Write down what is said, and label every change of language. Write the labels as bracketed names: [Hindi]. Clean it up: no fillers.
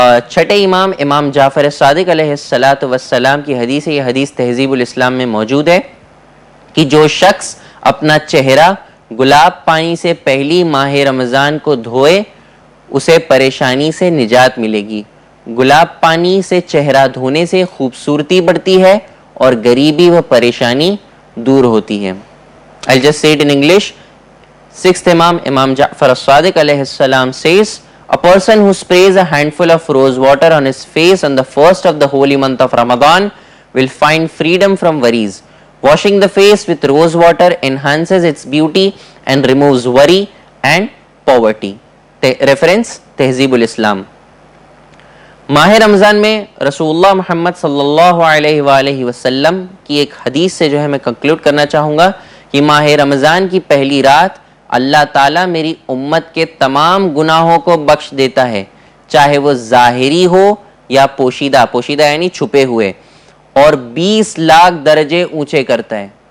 [Urdu] چھٹے امام امام جعفر صادق علیہ السلام کی حدیث ہے, یہ حدیث تہذیب الاسلام میں موجود ہے کہ جو شخص اپنا چہرہ گلاب پانی سے پہلی ماہ رمضان کو دھوئے اسے پریشانی سے نجات ملے گی. گلاب پانی سے چہرہ دھونے سے خوبصورتی بڑھتی ہے اور غریبی و پریشانی دور ہوتی ہے. [English] I'll just say it in English. 6th Imam, Imam Ja'far as-Sadiq alayhi salam says, a person who sprays a handful of rose water on his face on the first of the holy month of Ramadan will find freedom from worries. Washing the face with rose water enhances its beauty and removes worry and poverty. [Urdu] Reference, تہذیب الاسلام. ماہ رمضان میں رسول اللہ محمد صلی اللہ علیہ وآلہ وسلم کی ایک حدیث سے جو ہے میں کنکلوڈ کرنا چاہوں گا کہ ماہ رمضان کی پہلی رات اللہ تعالیٰ میری امت کے تمام گناہوں کو بخش دیتا ہے, چاہے وہ ظاہری ہو یا پوشیدہ, پوشیدہ یعنی چھپے ہوئے, اور 20 لاکھ درجے اونچے کرتا ہے.